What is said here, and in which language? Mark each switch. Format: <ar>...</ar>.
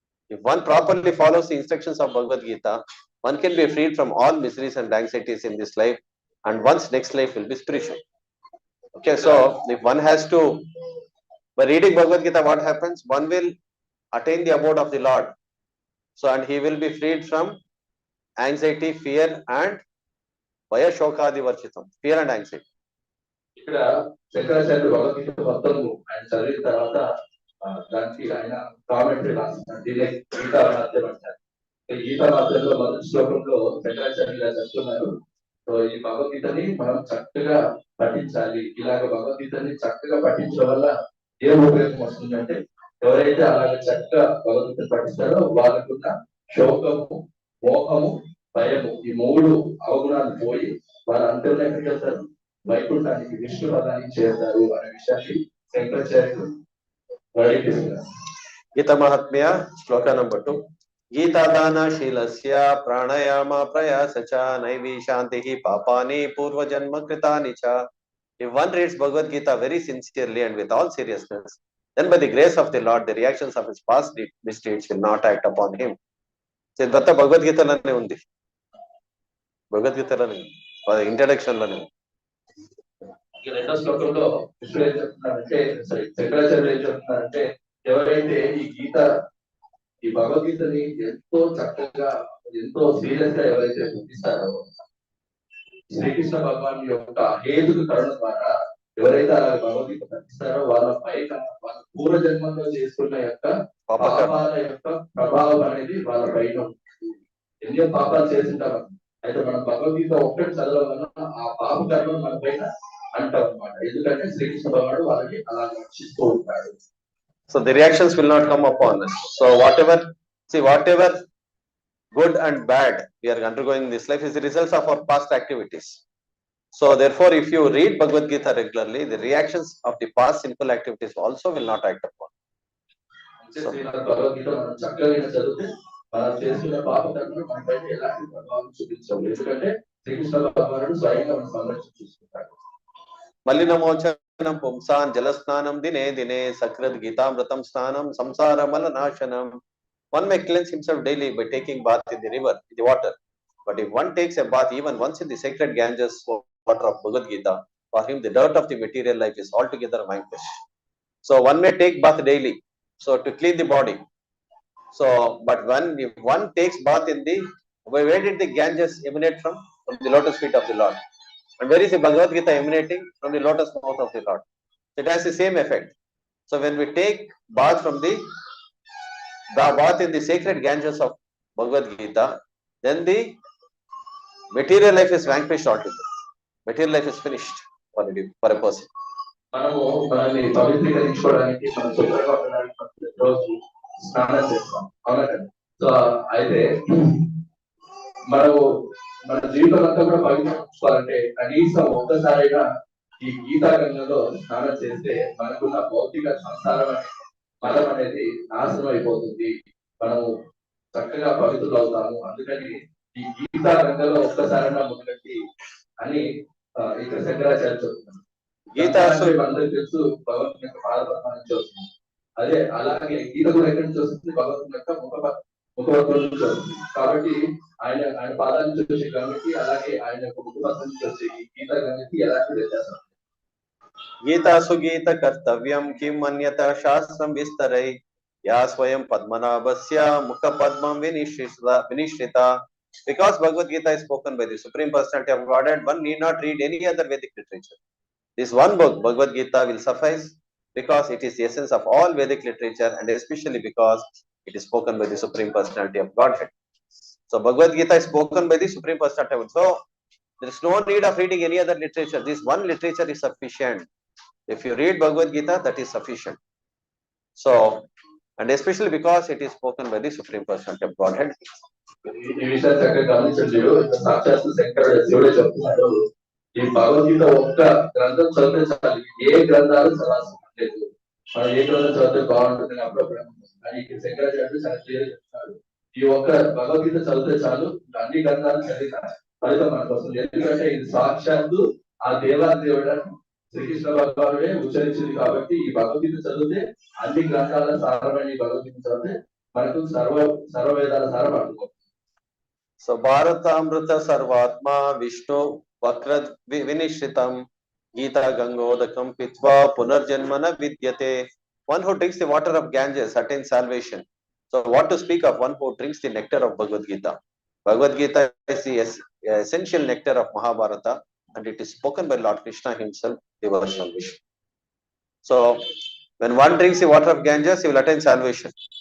<en>If one properly follows the instructions of Bhagavad Gita, one can be freed from all miseries and anxieties in this life, and one's next life will be spiritual. Okay, so if one has to, by reading Bhagavad Gita, what happens? One will attain the abode of the Lord. So, and he will be freed from anxiety, fear, and</en> <sa>vaya shokadi varchitam.</sa> <en>Fear and anxiety.</en> <te>ఇక్కడ శంకరాచార్యుడు భగవద్గీత మొత్తం ఆయన చదివిన తర్వాత దానికి ఆయన commentary రాస్తున్నారు. దీన్ని గీతా మధ్యం అంటారు. ఈ గీతా మధ్యంలో మొదటి శ్లోకంలో శంకరాచార్యులు గారు చెప్తున్నారు, సో ఈ భగవద్గీతని మనం చక్కగా పఠించాలి. ఇలాగ భగవద్గీతని చక్కగా పఠించడం వల్ల ఏం ఉపయోగం వస్తుందంటే, ఎవరైతే అలాగ చక్కగా భగవద్గీత పఠిస్తారో వాళ్ళకున్న శోకము, మోహము, భయము ఈ మూడు అవగుణాలు పోయి వాళ్ళ అంతర్లో ఎక్కడికి వెళ్తారు? వైకుంఠానికి, విష్ణు పదానికి చేరుతారు అనే విషయాన్ని శంకరాచార్యులు వర్ణిస్తున్నారు. గీత మహాత్మ్య శ్లోక నంబర్ 2.</te> <sa>గీతాదాన శీలస్య ప్రాణాయామ ప్రయాస చ నైవి శాంతి పాపాని పూర్వజన్మ కృతాని చ.</sa> <en>If one reads Bhagavad Gita very sincerely and with all seriousness, then by the grace of the Lord, the reactions of his past misdeeds will not act upon him.</en> <te>ఇదంతా భగవద్గీతలోనే ఉంది. భగవద్గీతలోనే ఇంట్రడక్షన్ లోనే. రెండో శ్లోకంలో కృష్ణుడు ఏం చెప్తున్నారంటే, శంకరాచార్యులు ఏం చెప్తున్నారంటే, ఎవరైతే ఈ భగవద్గీతని ఎంతో చక్కగా ఎంతో సీరియస్ గా ఎవరైతే గుర్తిస్తారో, శ్రీకృష్ణ భగవాన్ యొక్క హేతుకు కరుణ ద్వారా ఎవరైతే అలా భగవద్గీత పఠిస్తారో వాళ్ళ పైన వాళ్ళ పూర్వజన్మంలో చేసుకున్న యొక్క పాపాల యొక్క ప్రభావం అనేది వాళ్ళ పైన ఉంటుంది. ఎన్నో పాపాలు చేస్తుంటారు. అయితే మనం భగవద్గీత ఒక్కటి చదవడం వల్ల ఆ పాప కర్మను మన పైన అంటాం అనమాట. ఎందుకంటే శ్రీకృష్ణ భగవానుడు వాళ్ళని అలా రక్షిస్తూ ఉంటాడు.</te> <en>So the reactions will not come upon us. So whatever good and bad we are undergoing in this life is the results of our past activities. So therefore, if you read Bhagavad Gita regularly, the reactions of the past sinful activities also will not act upon.</en> <te>So Bhagavad Gita మనం చక్కగా చదివితే మనం చేస్తున్న పాప కర్మను మన పైన ఎలాంటి ప్రభావం చూపించవు. ఎందుకంటే శ్రీకృష్ణ భగవానుడు స్వయంగా మనం సంరక్షించుకుంటాడు.</te> <sa>మలినమోచనం పుంసాన్ జలస్నానం దినే దినే సకృద్ గీతామృతం స్నానం సంసార మలనాశనం.</sa> <en>One may cleanse himself daily by taking bath in the river, in the water. But if one takes a bath even once in the sacred Ganges water of Bhagavad Gita, for him the dirt of the material life is altogether vanquished. So one may take bath daily, so to clean the body. So, but if one takes bath in the, where did the Ganges emanate from? From the lotus feet of the Lord. And where is the Bhagavad Gita emanating? From the lotus mouth of the Lord. It has the same effect. So when we take bath from the bath in the sacred Ganges of Bhagavad Gita, then the material life is vanquished altogether. Material life is finished for a person.</en> <te>మనము మనల్ని పవిత్రీకరించుకోవడానికి మనం శుభ్రంగా ఉండడానికి రోజు స్నానం చేస్తాం, అవునా కదా? సో అయితే మనము మన జీవితం అంతా కూడా పవిత్రించుకోవాలంటే కనీసం ఒక్కసారైనా ఈ గీతా గంగలో స్నానం చేస్తే మనకున్న భౌతిక సంసారం మలం అనేది నాశనం అయిపోతుంది. మనము చక్కగా పవిత్రులు అవుతాము. అందుకని ఈ గీతా గంగలో ఒక్కసారైనా మునగండి అని ఇక్కడ శంకరాచార్య చెప్తున్నారు. గీత అందరికి తెలుసు భగవంతుని యొక్క పాదపద్మం నుంచి వస్తుంది. అదే అలాగే గీత కూడా ఎక్కడి నుంచి వస్తుంది? భగవంతుని యొక్క ముఖపద్మం నుంచి వస్తుంది. కాబట్టి ఆయన పాదాల నుంచి వచ్చే గంగకి అలాగే ఆయన యొక్క ముఖపద్మం నుంచి వచ్చే ఈ గీత గంగకి ఎలాంటి వ్యత్యాసం?</te> <sa>గీతాసు గీత కర్తవ్యం కిం అన్యత శాస్త్రం విస్తరై యా స్వయం పద్మనాభస్య ముఖ పద్మం వినిశ్రిత.</sa> <en>Because Bhagavad Gita is spoken by the Supreme Personality of Godhead, one need not read any other Vedic literature. This one book, Bhagavad Gita, will suffice because it is the essence of all Vedic literature, and especially because it is spoken by the Supreme Personality of Godhead. So Bhagavad Gita is spoken by the Supreme Personality. So there is no need of reading any other literature. This one literature is sufficient. If you read Bhagavad Gita, that is sufficient. So, and especially because it is spoken by the Supreme Personality of Godhead.</en> <te>ఈ విషయాన్ని చక్కగా గమనించండి. సాక్షాత్తు శంకరుడు శివుడే చెప్తున్నాడు, ఈ భగవద్గీత ఒక్క గ్రంథం చదివితే చాలు, ఏ గ్రంథాలు చదవాల్సిన లేదు. మనం ఏ గ్రంథం చదివితే బాగుంటుంది అప్పుడప్పుడు కానీ ఇక్కడ శంకరాచార్యుడు చాలా క్లియర్ చెప్తాడు. ఈ ఒక్క భగవద్గీత చదివితే చాలు, అన్ని గ్రంథాలు చదివిన ఫలితం మనకు వస్తుంది. ఎందుకంటే ఇది సాక్షాత్తు ఆ దేవుడు శ్రీకృష్ణ భగవానుడే ఉచ్చరించింది కాబట్టి ఈ భగవద్గీత చదివితే అన్ని గ్రంథాల సారమైన భగవద్గీత చదివితే మనకు సర్వ వేదాల సారం అనుకో.</te> <sa>సో భారతామృత సర్వాత్మ విష్ణు వక్ర వినిశ్రితం గీతా గంగోదకం పిత్వా పునర్జన్మన విద్యతే.</sa> <en>One who drinks the water of Ganges attains salvation. So what to speak of one who drinks the nectar of Bhagavad Gita? Bhagavad Gita is the essential nectar of Mahabharata, and it is spoken by Lord Krishna himself, the version of Vishnu. So when one drinks the water of Ganges, he will attain salvation.</en>